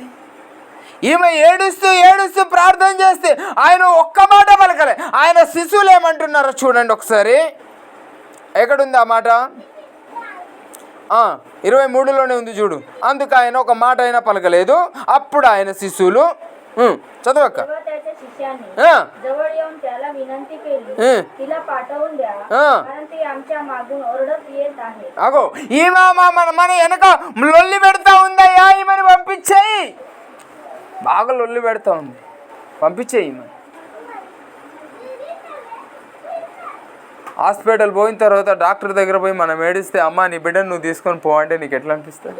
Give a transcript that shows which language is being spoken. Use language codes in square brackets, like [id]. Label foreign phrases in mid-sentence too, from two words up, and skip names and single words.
[te] ఈమె ఏడుస్తూ ఏడుస్తూ ప్రార్థన చేస్తే ఆయన ఒక్క మాట పలకలే. ఆయన శిశువులు ఏమంటున్నారో చూడండి ఒకసారి. ఎక్కడుంది ఆ మాట? 23లోనే ఉంది చూడు. అందుకు ఆయన ఒక మాట అయినా పలకలేదు. అప్పుడు ఆయన శిశువులు చదవక్క [mr] जवळ येऊन त्याला विनंती केली, तिला पाठवून द्या, कारण ती आमच्या मागून ओरडत येत आहे. [te] అగో ఈమె మన వెనక లొల్లి పెడతా ఉందయ్యా, ఈమెను పంపించేయి. బాగా లొల్లి పెడతా ఉంది, పంపించేయి ఈమె. హాస్పిటల్ పోయిన తర్వాత డాక్టర్ దగ్గర పోయి మనం ఏడిస్తే, అమ్మ నీ బిడ్డను నువ్వు తీసుకొని పో అంటే నీకు ఎట్లా అనిపిస్తుంది?